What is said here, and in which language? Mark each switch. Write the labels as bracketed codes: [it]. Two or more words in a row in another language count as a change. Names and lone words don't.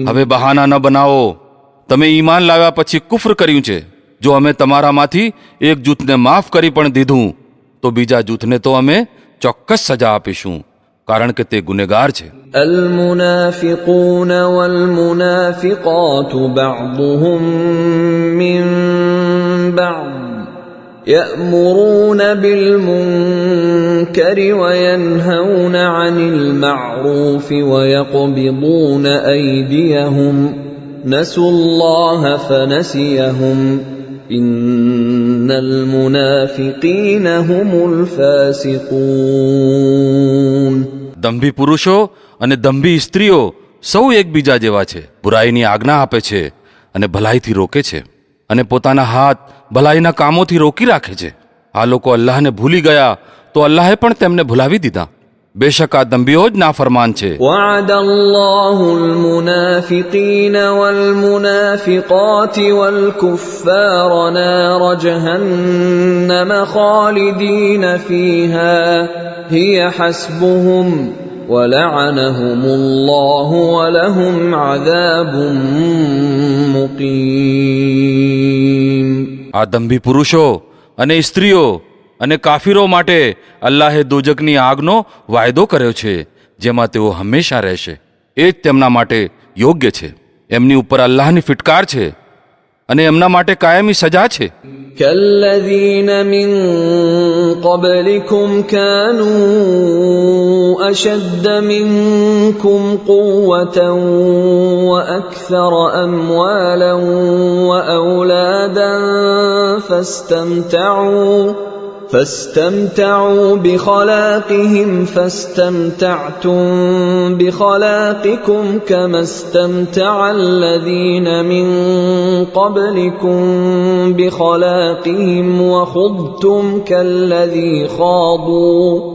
[gu] હવે બહાના ન બનાવો. તમે ઈમાન લાવ્યા પછી કુફર કર્યું છે. જો અમે તમારામાંથી એક જૂથને માફ કરી પણ દીધું તો બીજા જૂથને તો અમે ચોક્કસ સજા આપીશું, કારણ કે તે ગુનેગાર છે. [ar] المنافقون والمنافقات بعضهم من بعض يأمرون بالمنكر وينهون عن المعروف ويقبضون أيديهم نسوا الله فنسيهم إن المنافقين هم الفاسقون. [gu] દંભી પુરુષો અને દંભી સ્ત્રીઓ સૌ એકબીજા જેવા છે. બુરાઈની આજ્ઞા આપે છે અને ભલાઈથી રોકે છે, અને પોતાના હાથ ભલાઈના કામોથી રોકી રાખે છે. આ લોકો અલ્લાહને ભૂલી ગયા તો અલ્લાહે પણ તેમને ભૂલાવી દીધા. બેશક આ દંભીઓ જ નાફરમાન છે. [ar] وعد الله المنافقين والمنافقات والكفار نار جهنم خالدين فيها هي حسبهم ولعنهم الله ولهم عذاب مقيم. [gu] આ દંભી પુરુષો અને સ્ત્રીઓ અને કાફીરો માટે અલ્લાહે દોજકની આગનો વાયદો કર્યો છે, જેમાં તેઓ હંમેશા રહેશે. એ જ તેમના માટે યોગ્ય છે. એમની ઉપર અલ્લાહની ફિટકાર છે અને એમના માટે કાયમી સજા છે. [ar] كالذين من قبلكم كانوا أشد منكم قوة وأكثر أموالا وأولادا فاستمتعوا بخلاقهم فاستمتعتم بخلاقكم كما استمتع الذين من قبلكم بخلاقهم وخضتم كالذي خاضوا